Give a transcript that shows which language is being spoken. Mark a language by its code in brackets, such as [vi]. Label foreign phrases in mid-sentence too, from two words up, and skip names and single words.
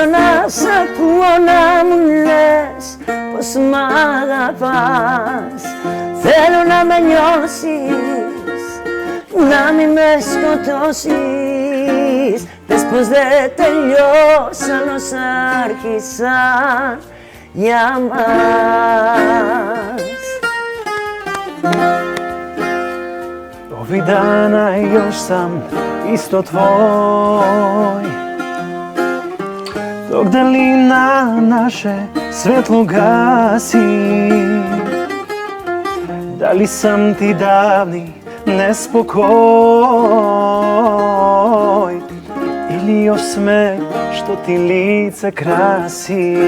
[el] να σ' ακούω να μου λες πως μ' αγαπάς, θέλω να με νιώσεις, να μην με σκοτώσεις, πες πως δεν τελειώσαν όσα άρχισαν για μας. [sr] Ovih dana još sam isto tvoj, dok dalina naše svetlo gasi. Da li sam ti davni nespokoj ili osmeh što ti lice krasi?